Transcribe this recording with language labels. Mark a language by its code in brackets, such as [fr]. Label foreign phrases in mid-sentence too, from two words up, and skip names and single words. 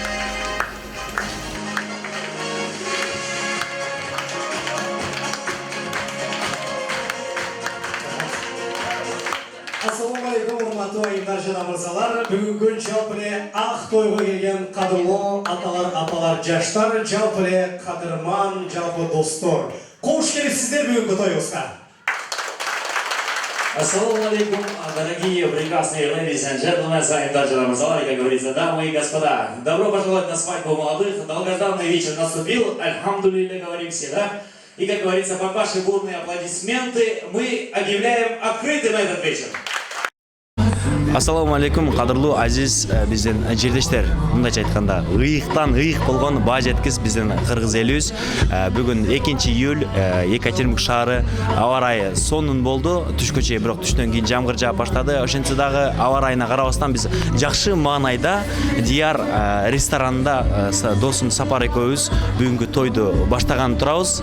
[ar] السلام عليكم, [ky] урматтуу айымдар жана мырзалар. Бүгүнкү жалпы эле ак тойго келген кадырлуу аталар, апалар, жаштар, жалпы эле кадырман, жалпы достор. Кош келипсиздер бүгүнкү тоюбузга. [ar] السلام عليكم, [ru] дорогие прекрасные [en] ladies and gentlemen, [ky] айымдар жана мырзалар, [ru] как говорится, дамы и господа. Добро пожаловать на свадьбу молодых. Долгожданный вечер наступил. Альхамдулилля, говорим все, да? И, как говорится, под ваши бурные аплодисменты мы объявляем открытым этот вечер. [ar] السلام عليكم, [ky] кадырлуу азиз биздин жердештер. Мындайча айтканда, ыйыктан ыйык болгон баа жеткис биздин кыргыз элибиз. Бүгүн 2-июль Екатеринбург шаары аба ырайы сонун болду. Түшкө чейин, бирок түштөн кийин жамгыр жаап баштады. Ошентсе дагы аба ырайына карабастан биз жакшы маанайда Дияр ресторанында досум Сапар экөөбүз бүгүнкү тойду баштаган турабыз.